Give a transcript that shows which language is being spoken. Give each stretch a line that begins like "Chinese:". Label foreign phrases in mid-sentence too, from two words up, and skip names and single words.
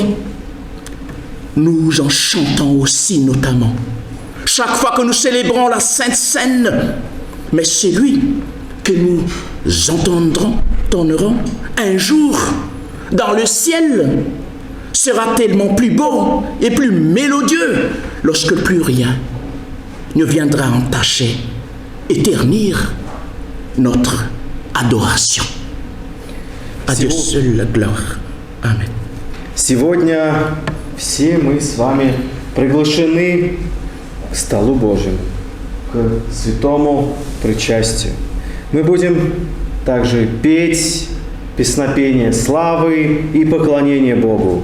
French: Nous en chantons aussi notamment chaque fois que nous célébrons la Sainte Seine, mais celui que nous entonnerons un jour dans le ciel sera tellement plus beau et plus mélodieux lorsque plus rien ne viendra entacher et ternir notre adoration. À Dieu seul la gloire. Amen.
Russian: Сегодня все мы с вами приглашены к столу Божьему, к святому причастию. Мы будем также петь песнопение славы и поклонения Богу.